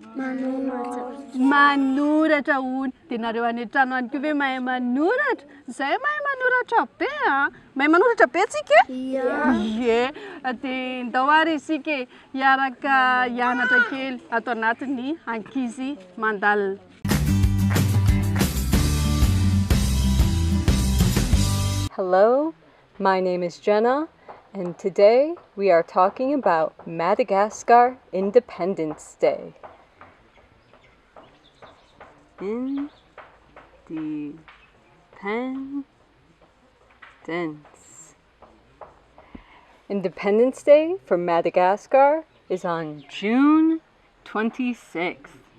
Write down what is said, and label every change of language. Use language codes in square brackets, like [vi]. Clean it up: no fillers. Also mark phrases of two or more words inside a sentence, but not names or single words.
[mg] Manoratra hono. Dia nareo any an-trano any koa ve mahay manoratra? Izay mahay manoratra be mahay manoratra be tsika? Ie. Dia ndao ary isika hiaraka hianatra kely ato anatin'ny ankizy mandalina. [en] Hello, my name is Jona, and today we are talking about Madagascar Independence Day. Independence Day for Madagascar is on June 26th.